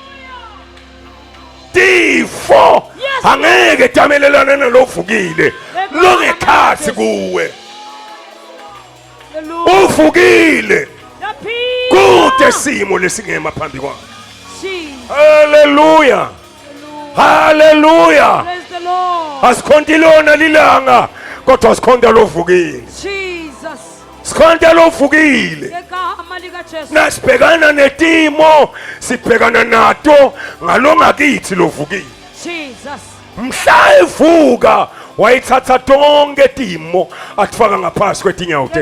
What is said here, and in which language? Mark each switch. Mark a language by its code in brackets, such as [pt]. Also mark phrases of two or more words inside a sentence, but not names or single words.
[ss] tifo angeke tamelelane nalovukile lokekhathi kuwe uvukile kude simo lesingema phambi kwakhe haleluya haleluya [en] praise the Lord [ss] asikhonti lona lilanga kodwa asikhonta lovukile Jesus sikhonta lovukile ngegama lika Jesu nasibhekana netimo sibhekana nato ngalongakithi lovukile Jesus mhla evuka wayithatha tonke timo atfaka ngaphasi kwetinyawo tethu.